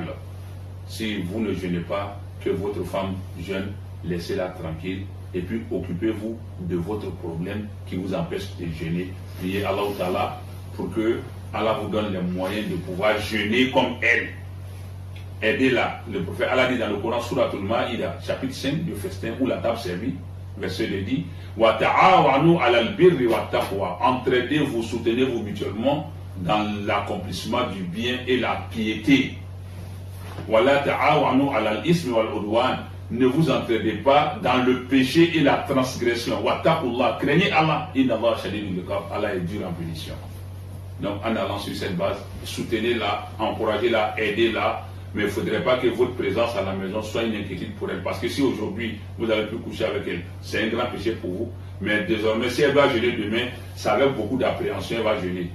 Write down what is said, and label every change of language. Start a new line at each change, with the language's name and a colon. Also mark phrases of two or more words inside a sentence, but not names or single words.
French: Si vous ne jeûnez pas, que votre femme jeûne, laissez-la tranquille et puis occupez-vous de votre problème qui vous empêche de jeûner. Priez
Arabic: الله تعالى
French: pour que Allah vous donne les moyens de pouvoir jeûner comme elle. Aidez-la. Le prophète Allah dit dans le Coran, Surat Al-Ma'ida, chapitre 5, le festin ou la table servie, verset 2 dit
Arabic: وَتَعَاوَنُوا عَلَى الْبِرِّ وَالتَّقْوَىٰ.
French: Entraidez-vous, soutenez-vous mutuellement dans l'accomplissement du bien et la piété.
Arabic: وَلَا تَعَاوَنُوا عَلَى الْإِثْمِ وَالْعُدْوَانِ.
French: Ne vous entraidez pas dans le péché et la transgression.
Arabic: وَاتَّقُوا اللَّهَ,
French: craignez Allah.
Arabic: إِنَّ اللَّهَ شَدِيدُ الْعِقَابِ.
French: Allah est dur en punition. Donc en allant sur cette base, soutenez-la, encouragez-la, aidez-la. Mais il ne faudrait pas que votre présence à la maison soit une inquiétude pour elle. Parce que si aujourd'hui, vous avez pu coucher avec elle, c'est un grand péché pour vous. Mais désormais, si elle va jeûner demain, ça avec beaucoup d'appréhension, elle va jeûner.